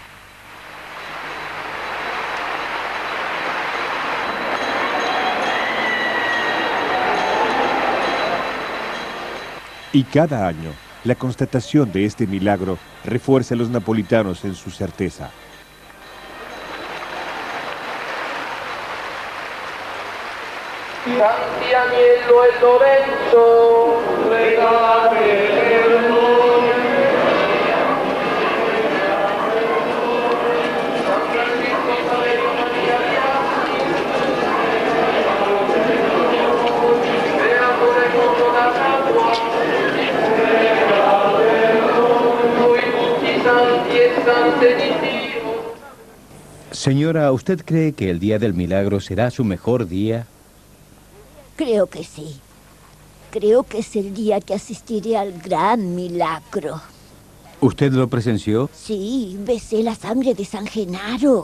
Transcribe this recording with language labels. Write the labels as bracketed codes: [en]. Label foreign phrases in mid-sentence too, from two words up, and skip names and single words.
[es] Y cada año, la constatación de este milagro refuerza a los napolitanos en su certeza. [it] Santi Agnello e Lorenzo, pregate per noi. San Francisco Saverio Maria Bianchi, creatore mondo da Capua, noi tutti santi e sante di Dio. [es] Señora, ¿usted cree que el día del milagro será su mejor día? Creo que sí. Creo que es el día que asistiré al gran milagro. ¿Usted lo presenció? Sí, besé la sangre de San Gennaro.